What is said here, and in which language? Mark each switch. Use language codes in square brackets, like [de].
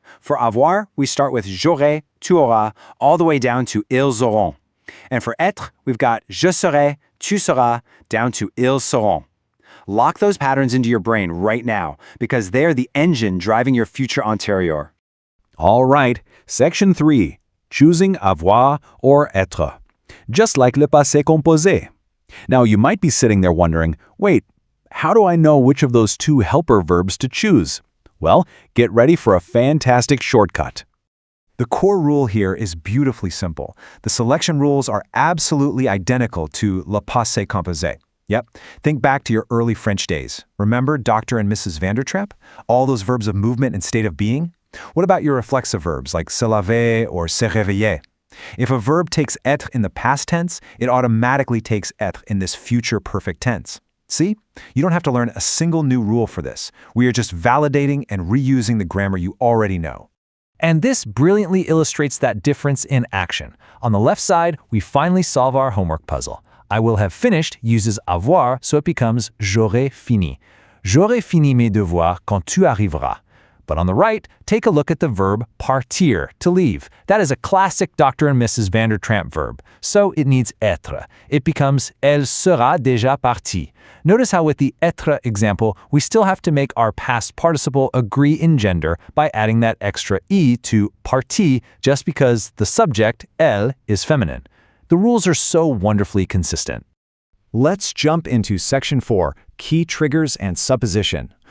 [en] For avoir, we start with [fr] j'aurai, tu auras, [en] all the way down to [fr] ils auront. [en] And for être, we've got [fr] je serai, tu seras, [en] down to [fr] ils seront. [en] Lock those patterns into your brain right now, because they are the engine driving your futur antérieur. All right, section 3, choosing avoir or être. Just like le passé composé. Now you might be sitting there wondering, wait, how do I know which of those 2 helper verbs to choose? Well, get ready for a fantastic shortcut. The core rule here is beautifully simple. The selection rules are absolutely identical to le passé composé. Yep, think back to your early French days. Remember Dr. and Mrs. Vandertrap? All those verbs of movement and state of being? What about your reflexive verbs like se laver or se réveiller? If a verb takes être in the past tense, it automatically takes être in this future perfect tense. See? You don't have to learn a single new rule for this. We are just validating and reusing the grammar you already know. And this brilliantly illustrates that difference in action. On the left side, we finally solve our homework puzzle. I will have finished uses avoir, so it becomes [fr] j'aurai fini. J'aurai fini mes devoirs quand tu arriveras. [en] But on the right, take a look at the verb partir, to leave. That is a classic Dr. and Mrs. Vandertramp verb, so it needs être. It becomes [fr] elle sera déjà partie. [en] Notice how with the être example, we still have to make our past participle agree in gender by adding that extra e to partie just because the subject, elle, is feminine. The rules are so wonderfully consistent. Let's jump into section 4, key triggers and supposition.